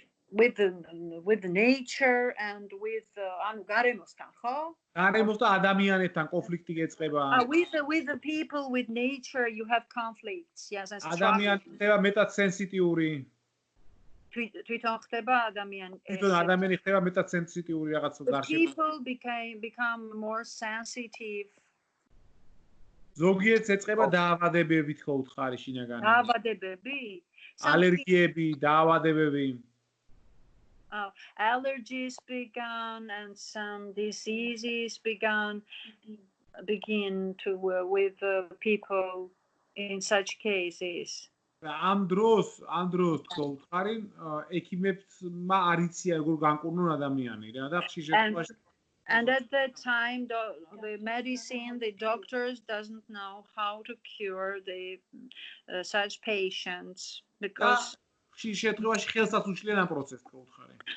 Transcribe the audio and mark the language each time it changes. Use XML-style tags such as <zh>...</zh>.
<en>With the nature and with</en> <ka>გარემოსთან, ხო? გარემოსთან ადამიანებთან კონფლიქტი გეწყება.</ka> <en>With the people, with nature, you have conflicts. Yes, that's true.</en> <ka>ადამიანები მეტად სენსიტიური. თვითონ ხდება ადამიანი თვითონ ადამიანი ხდება მეტად სენსიტიური რაღაცა გარშემო.</ka> <en>people become more sensitive.</en> <ka>ზოგიერთს ეწყება დაავადებები თქო უთხარი შინაგანი. დაავადებები? ალერგიები, დაავადებები.</ka> <en>Allergies began and some diseases begin to with people in such cases.</en> <ka>ამ დროს თქო უთხარი ექიმებმა არ იციან როგორ განკურნონ ადამიანი რა და ხშირ შემთხვევაში</ka> <en>And at that time, the medicine, the doctors doesn't know how to cure the such patients because.</en> <ka>ხშირ შემთხვევაში ხელსაც უშლიან ამ პროცესს თქო უთხარი.</ka>